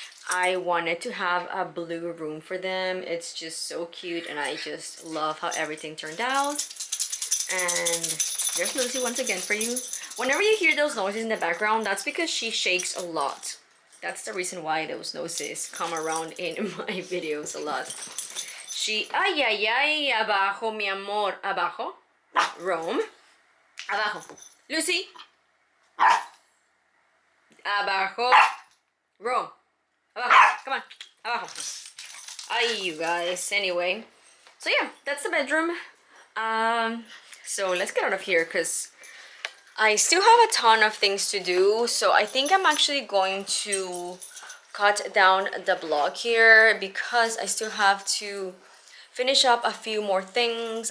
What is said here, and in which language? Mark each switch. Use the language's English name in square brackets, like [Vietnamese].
[English] I wanted to have a blue room for them. It's just so cute, and I just love how everything turned out. And there's Lucy once again for you. Whenever you hear those noises in the background, that's because she shakes a lot. That's the reason why those noises come around in my videos a lot. [Spanish] She, ay, ay, ay, abajo, mi amor, abajo, Rome, abajo. Lucy, abajo, Rome, abajo, [English] come on, [Spanish] abajo. [English] Ay, you guys, anyway. So yeah, that's the bedroom. So let's get out of here because I still have a ton of things to do. So I think I'm actually going to cut down the vlog here because I still have to finish up a few more things.